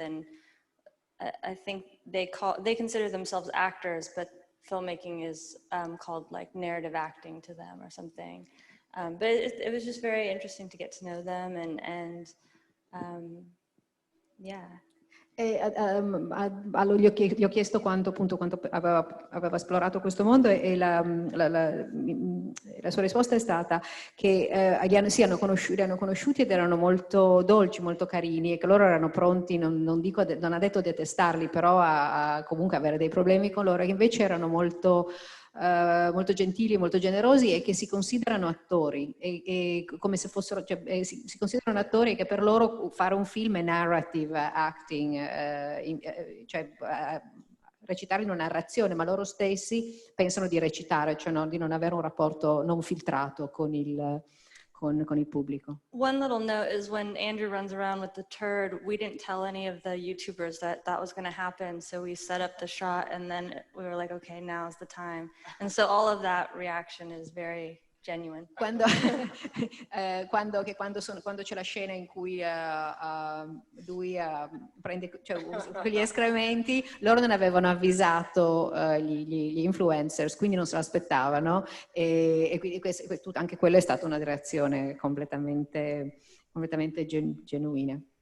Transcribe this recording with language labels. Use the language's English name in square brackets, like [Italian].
[English] And I think they consider themselves actors, but filmmaking is called like narrative acting to them or something. But it was just very interesting to get to know them, and yeah. [Italian] Allora gli ho chiesto quanto aveva esplorato questo mondo, e la sua risposta è stata che li hanno conosciuti ed erano molto dolci, molto carini, e che loro erano pronti, non ha detto detestarli, però a comunque avere dei problemi con loro, che invece erano molto gentili, molto generosi, e che si considerano attori, e come se fossero, si considerano attori, che per loro fare un film è narrative acting, recitare in una narrazione, ma loro stessi pensano di recitare, cioè di non avere un rapporto non filtrato con il pubblico. [English] One little note is when Andrew runs around with the turd, we didn't tell any of the YouTubers that was going to happen. So we set up the shot, and then we were like, okay, now's the time. And so all of that reaction is very genuine. [Italian] Quando, quando c'è la scena in cui lui prende, cioè, quegli escrementi, loro non avevano avvisato gli influencers, quindi non se l'aspettavano, e quindi anche quella è stata una reazione completamente genuina.